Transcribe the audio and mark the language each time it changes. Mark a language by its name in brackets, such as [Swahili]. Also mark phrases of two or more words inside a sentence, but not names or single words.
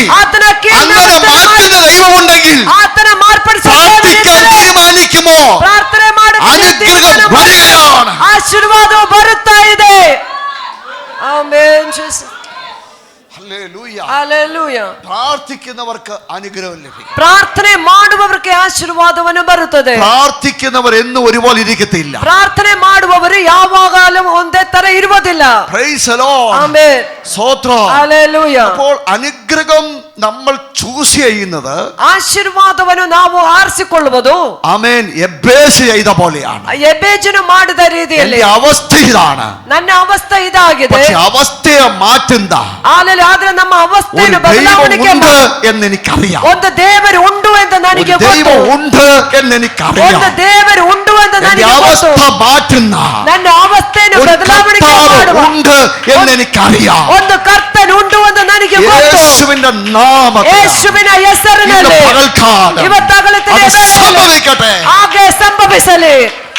[Kannada] ಆತನ [Malayalam] അങ്ങനെ മാറ്റുന്ന ദൈവമുണ്ടെങ്കിൽ [Kannada] ಆತನ ಮಾರ್ಪಡಿಸಿ [Malayalam] പ്രാർത്ഥിക്കാൻ തീരുമാനിക്കുമോ? [Kannada] ಪ್ರಾರ್ಥನೆ [Malayalam] അനുഗ്രഹം വരികയാണ്. [Kannada] ಆಶೀರ್ವಾದವು ಬರುತ್ತಾ ಇದೆ. ಆಮೆನ್. [Malayalam] ഹല്ലേലൂയ. ഹല്ലേലൂയ. പ്രാർത്ഥിക്കുന്നവർക്ക് അനുഗ്രഹം ലഭിക്കും. [Kannada] പ്രാർത്ഥನೆ ಮಾಡುವವರಿಗೆ ಆಶೀರ್ವಾದವನ್ನು ಬರುತ್ತದೆ. [Malayalam] പ്രാർത്ഥിക്കുന്നവർ എന്നും ഒരുപോലെ ഇരിക്കത്തില്ല. [Kannada] ಪ್ರಾರ್ಥನೆ ಮಾಡುವವರು ಯಾವಾಗಲೂ ಒಂದೇ ತರ ಇರುವುದಿಲ್ಲ. [English] praise the Lord. [Malayalam] ആമേൻ. സ്തോത്രം. ഹല്ലേലൂയ. അപ്പോൾ അനുഗ്രഹം നമ്മൾ ചൂസ് ചെയ്യുന്നത്, [Kannada] ಆಶೀರ್ವಾದವನ್ನು ನಾವು ಆರಿಸಿಕೊಳ್ಳುವುದು, [Malayalam] ആമേൻ, എബേസ് ചെയ്ത പോലെയാണ്. [Kannada] ಎಬೇಜನು ಮಾಡಿದ ರೀತಿಯಲ್ಲಿ. [Malayalam] അവസ്ഥ ഇതാണ്, [Kannada] ನನ್ನ ಅವಸ್ಥೆ ಇದಾಗಿದೆ. [Malayalam] പക്ഷെ അവസ്ഥയെ മാറ്റുന്ന [Kannada] ಆದ್ರೆ ನಮ್ಮ ಅವಸ್ಥೆಯನ್ನು [Malayalam] ദൈവം [Kannada] ಬದಲಾವಣೆ [Malayalam] ഉണ്ട് എന്ന് എനിക്കറിയാം. [Kannada] ಒಂದು ದೇವರು ಉಂಟು ಎಂದು ನನಗೆ ಗೊತ್ತು. [Malayalam] ദൈവം ഉണ്ട് എന്ന് എനിക്കറിയാം. [Kannada] ಒಂದು ದೇವರು ಉಂಟು ಎಂದು ನನಗೆ [Malayalam] അവസ്ഥ [Kannada] ಗೊತ್ತು. [Malayalam] മാറ്റുന്ന [Kannada] ನನ್ನ ಅವಸ್ಥೆಯನ್ನು ಬದಲಾವಣೆ [Malayalam] ഉണ്ട് എന്ന് എനിക്കറിയാം. [Kannada] ಒಂದು ಕರ್ತನು ಉಂಟು ಎಂದು ನನಗೆ ಗೊತ್ತು. [Malayalam] യേശുവിന്റെ നാമത്തിൽ [Kannada] ಯೇಸುವಿನ ಹೆಸರಿನಲ್ಲಿ [Malayalam] പകൽക്കാലം [Kannada] ಇವತ್ತಾಗಲೇ [Malayalam] അത് സംഭവിക്കട്ടെ. [Kannada] ಹಾಗೆ ಸಂಭವಿಸಲಿ.